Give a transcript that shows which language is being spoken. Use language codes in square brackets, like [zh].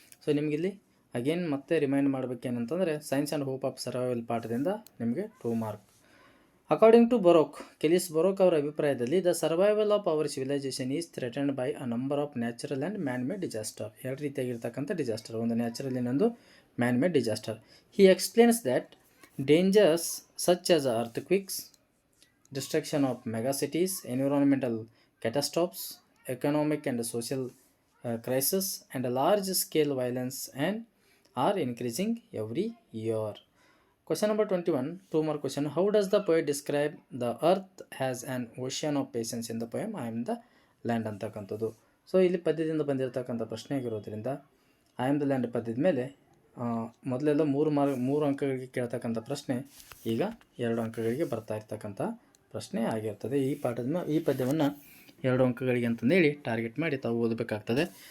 [kn] So ನಿಮಗಿಲ್ಲಿ again ಮತ್ತೆ remind ಮಾಡಬೇಕೇನಂತಂದರೆ science and hope of survival ಪಾಠದಿಂದ ನಿಮಗೆ 2 mark. [en] according to Barok, Kellis Barok [kn] ಅವರ ಅಭಿಪ್ರಾಯದಲ್ಲಿ [en] The survival of our civilization is threatened by a number of natural and man made disaster. [kn] 2 ರೀತಿಯಾಗಿರ್ತಕ್ಕಂಥ disaster, ಒಂದು natural, ಇನ್ನೊಂದು man made disaster. [en] He explains that dangers such as earthquakes, destruction of megacities, environmental catastrophes, economic and social crisis, and a large scale violence and are increasing every year. Question number 21, 2 more question. How does the poet describe the earth as an ocean of patience in the poem I am the land ಅಂತಕ್ಕಂಥದ್ದು. [kn] So ಇಲ್ಲಿ ಪದ್ಯದಿಂದ ಬಂದಿರತಕ್ಕಂಥ ಪ್ರಶ್ನೆ ಆಗಿರೋದ್ರಿಂದ I am the land ಪದ್ಯದ ಮೇಲೆ ಮೊದಲೆಲ್ಲ 3 ಅಂಕಗಳಿಗೆ ಕೇಳ್ತಕ್ಕಂಥ ಪ್ರಶ್ನೆ ಈಗ 2 ಅಂಕಗಳಿಗೆ ಬರ್ತಾ ಇರ್ತಕ್ಕಂಥ ಪ್ರಶ್ನೆ ಆಗಿರ್ತದೆ. ಈ ಪದ್ಯವನ್ನು 2 ಅಂಕಗಳಿಗೆ ಅಂತಂದೇಳಿ ಟಾರ್ಗೆಟ್ ಮಾಡಿ ತಾವು ಓದಬೇಕಾಗ್ತದೆ.